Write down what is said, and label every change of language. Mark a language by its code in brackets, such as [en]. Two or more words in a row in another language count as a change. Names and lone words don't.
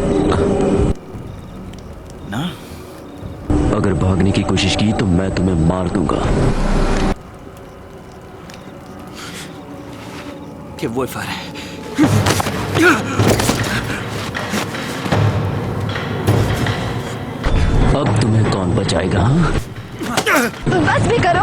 [hi] ना? अगर भागने की कोशिश की तो मैं तुम्हें मार दूंगा। [it] che vuoi fare? [hi] अब तुम्हें कौन बचाएगा? हाँ? बस भी करो।